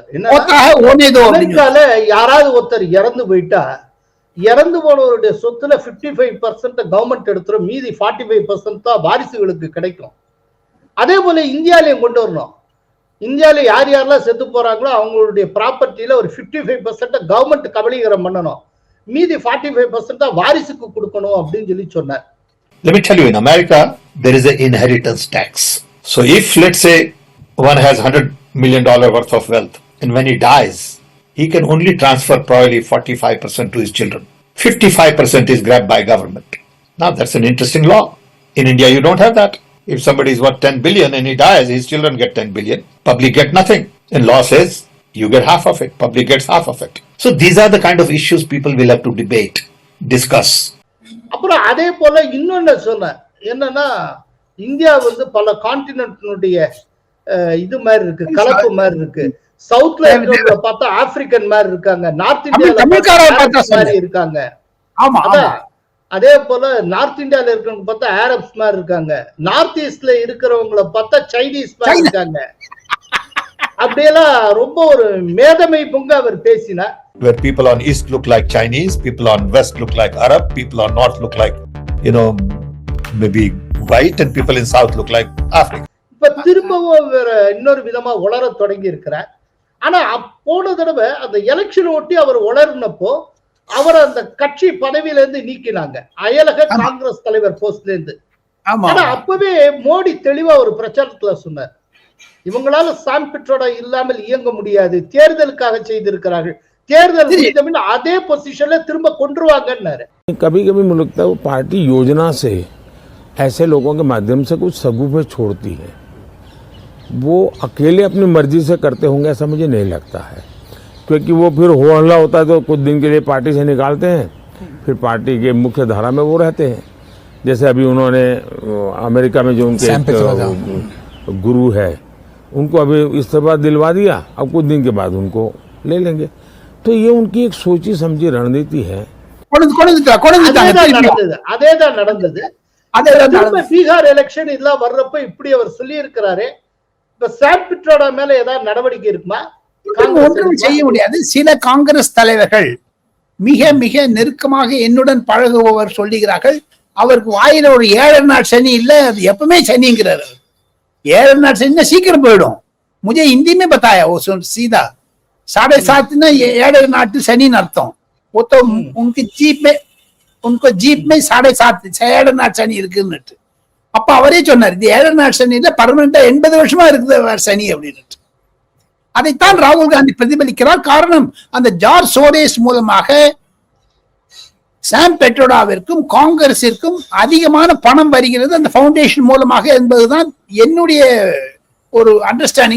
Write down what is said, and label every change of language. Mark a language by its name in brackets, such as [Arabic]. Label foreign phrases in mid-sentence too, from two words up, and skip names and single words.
[Tamil] அமெரிக்கால யாராவது ஒருத்தர் இறந்து போயிட்டா, இறந்து போனவருடைய சொத்துல 55% கவர்மெண்ட் எடுத்துரும், மீதி 45% தான் வாரிசுகளுக்கு கிடைக்கும். அதே போல இந்தியாலையும் கொண்டு வரணும். இந்தியாவில யார் யாரெல்லாம் செத்து போறாங்களோ அவங்களுடைய ப்ராப்பர்ட்டியில ஒரு 55% கவர்மெண்ட் கபலீகரம் பண்ணணும், மீதி 45% தான் வாரிசுக்கு கொடுக்கணும் அப்படின்னு சொல்லி சொன்னார். [English] Let me tell you, in America, there is an inheritance tax. So if, let's say, one has $100 million worth of wealth, and when he dies, he can only transfer probably 45% to his children. 55% is grabbed by government. Now, that's an interesting law. In India, you don't have that. If somebody is worth 10 billion and he dies, his children get 10 billion. Public get nothing. And law says, you get half of it. Public gets half of it. So these are the kind of issues people will have to debate, discuss. [Tamil] அப்புறம் அதே போல இன்னொன்னு சொன்னேன், என்னன்னா இந்தியா பல கான்டினென்ட்னுடைய இது மாதிரி இருக்கு, கலப்பு மாதிரி இருக்கு. சவுத்ல இருக்கிறவங்க பார்த்தா ஆப்பிரிக்கன் மாதிரி இருக்காங்க, நார்த் இந்தியால மாதிரி இருக்காங்க. அதே போல நார்த் இந்தியால இருக்கிறவங்க பார்த்தா அரப்ஸ் மாதிரி இருக்காங்க, நார்த் ஈஸ்ட்ல இருக்கிறவங்கள பார்த்தா சைனீஸ் மாதிரி இருக்காங்க. அப்படியெல்லாம் ரொம்ப ஒரு மேதமை பொங்க அவர் பேசினார். [English] Where people on east look like Chinese, people on west look like Arab, people on north look like, maybe white, and people in south look like African. [Tamil] இப்ப திரும்பவும் வேற இன்னொரு விதமா உளர தொடங்கி இருக்கிறார். ஆனா போன தடவை அந்த எலெக்ஷன் ஒட்டி அவர் உளர்னப்போ அவர் அந்த கட்சி பதவியில இருந்து நீக்கினாங்க, அயலக காங்கிரஸ் தலைவர் போஸ்ட்ல இருந்து. ஆனா அப்பவே மோடி தெளிவா ஒரு பிரச்சாரத்துல சொன்னார், இவங்களால சாம் பிட்ரோடா இல்லாமல் இயங்க முடியாது, தேர்தலுக்காக செய்திருக்கிறார்கள், தேர்தல் முடிந்தபின் அதே பொசிஷன்ல திரும்ப கொண்டுருவாங்கன்னாரு. [Hindi] कभी कभी मुझे लगता है वो पार्टी योजना से ऐसे लोगों के माध्यम से कुछ सगुफे छोड़ती है, वो अकेले अपनी मर्जी से करते होंगे ऐसा मुझे नहीं लगता है, क्योंकि वो फिर हो हल्ला होता है तो कुछ दिन के लिए पार्टी से निकालते हैं, फिर पार्टी के मुख्य धारा में वो रहते हैं। जैसे अभी उन्होंने अमेरिका में जो उनके गुरु है उनको अभी इस्तीफा दिलवा दिया, अब कुछ दिन के बाद उनको ले लेंगे, तो ये उनकी एक सोची समझी रणनीति है. [Tamil] அதேதான் நடந்தது. பீகார் எலெக்ஷன் இதெல்லாம் வர்றப்ப இப்படி அவர் சொல்லி இருக்கிறாரு. இப்ப சாம் பிட்ரோடா மேல ஏதாவது நடவடிக்கை இருக்குமா? ஒன்றும் செய்ய முடியாது. சில காங்கிரஸ் தலைவர்கள் மிக மிக நெருக்கமாக என்னுடன் பழகுபவர் சொல்லுகிறார்கள், அவருக்கு வாயில ஒரு 7 நாள் சனி இல்ல, அது எப்பவுமே சனிங்கிறாரு. 7 நாள் சனி சீக்கிரம் போயிடும். [Hindi] मुझे हिंदी में बताया वो सीधा 7.5 ना 7 नाट शनि अर्थम, वो तो उनकी जीप में उनको जीप में 7.5 [Tamil] 7 நாட் சனி இருக்குன்னு. அப்ப அவரே சொன்னார், இது 7 நாட் சனி இல்ல, பர்மனண்டா 80 வருஷமா இருக்குது சனி அப்படின்னு. அதைத்தான் ராகுல் காந்தி பிரதிபலிக்கிறார். காரணம், அந்த ஜார்ஜ் சோரேஸ் மூலமாக சாம் பெட்ரோடாவிற்கும் காங்கிரசிற்கும் அதிகமான பணம் வருகிறது அந்த பவுண்டேஷன் மூலமாக என்பதுதான் என்னுடைய ஒரு அண்டர்ஸ்டாண்டிங்.